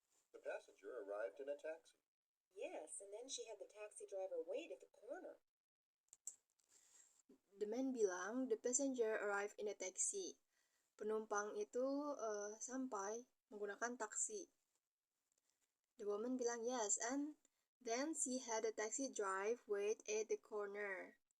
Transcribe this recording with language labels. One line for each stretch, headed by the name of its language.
English: The passenger arrived in a taxi. Yes, and then she had the taxi driver wait at the corner. The man bilang, the passenger arrived in a taxi.
Indonesian: Penumpang itu sampai menggunakan taksi.
English: The woman bilang, yes, and then she had a taxi drive wait at the corner.